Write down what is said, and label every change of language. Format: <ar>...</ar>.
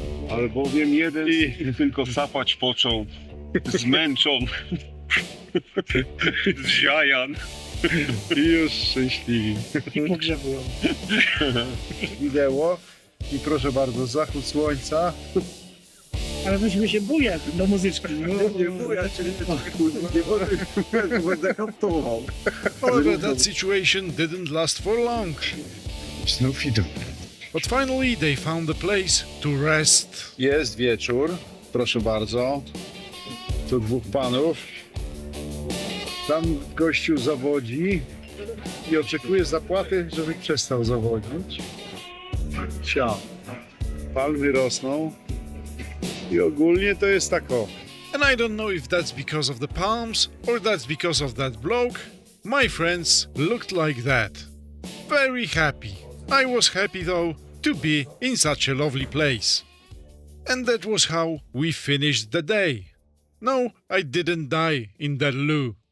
<pl>Albowiem jeden tylko sapać począł, zmęczą, zziajan. I już szczęśliwi. Pogrzebują. Wideo i proszę bardzo, zachód słońca. Ale myśmy się bujać do muzyczki. Nie będę kaptował.</pl> <en>However, that situation didn't last for long.</en> <pl>Znów idą.</pl> <en>But finally, they found a place to rest.</en> <pl>Jest wieczór, proszę bardzo. Tu dwóch panów. Tam gościu zawodzi i oczekuje zapłaty, żeby przestał zawodzić. Palmy rosną i ogólnie to jest tak o.</pl> <en>And I don't know if that's because of the palms or that's because of that bloke. My friends looked like that. Very happy. I was happy though to be in such a lovely place. And that was how we finished the day. No, I didn't die in that loo.</en>